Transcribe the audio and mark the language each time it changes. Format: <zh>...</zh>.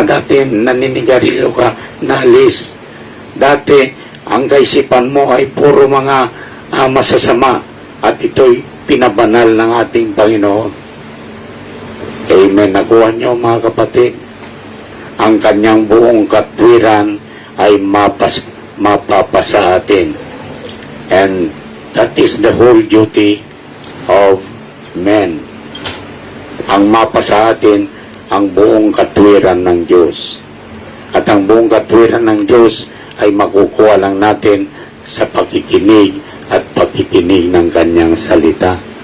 <tl>Dati, naninigarilyo ka, naalis. Dati, ang kaisipan mo ay puro mga masasama at ito'y pinabanal ng ating Panginoon. Amen. Nakuha nyo, mga kapatid. Ang kanyang buong katwiran ay mapapasa atin.</tl> <en>And that is the whole duty of men.</en> <tl>Ang mapasa atin ang buong katwiran ng Diyos. At ang buong katwiran ng Diyos ay makukuha lang natin sa pakikinig at pakikinig ng kanyang salita.</tl>